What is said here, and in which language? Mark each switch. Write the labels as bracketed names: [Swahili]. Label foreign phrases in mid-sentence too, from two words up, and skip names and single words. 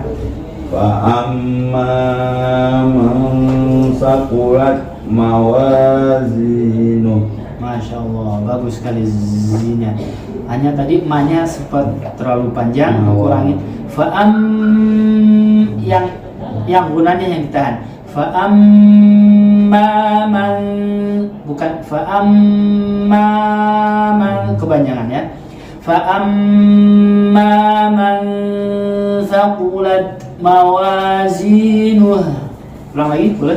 [Arabic] فأما من ثقلت موازينه. ما شاء الله, [Indonesian] bagus sekali Z-nya. Hanya tadi ma-nya sempat terlalu panjang, kurangin. Yang gunanya yang ditahan. [Arabic] فأما من, [Indonesian] bukan [Arabic] فأما من, [Indonesian] kepanjangan ya. [Arabic] فأما من ثقلت موازينه. [Indonesian] Ulang lagi, boleh?